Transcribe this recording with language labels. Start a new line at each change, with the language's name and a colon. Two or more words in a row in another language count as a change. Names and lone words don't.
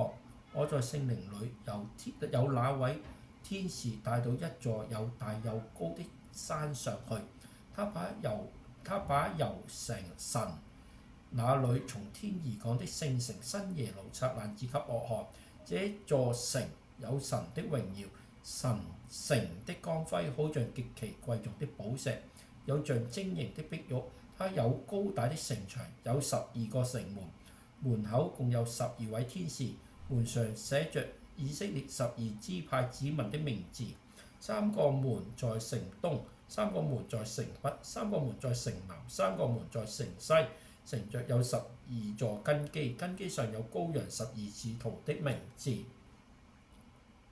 Chinese: 我在聖靈裏有那位天使帶到一座又大又高的山上去，他把由神那裏從天而降的聖城新耶路撒冷指給我看。這座城有神的榮耀，城的光輝好像極其貴重的寶石，有像晶瑩的碧玉。它有高大的城牆，有12個城門，門口共有12位天使，門上寫着以色列12支派子民的名字。3個門在城東，3個門在城北，3個門在城南，3個門在城西。城著有12座根基，根基上有羔羊12使徒的名字。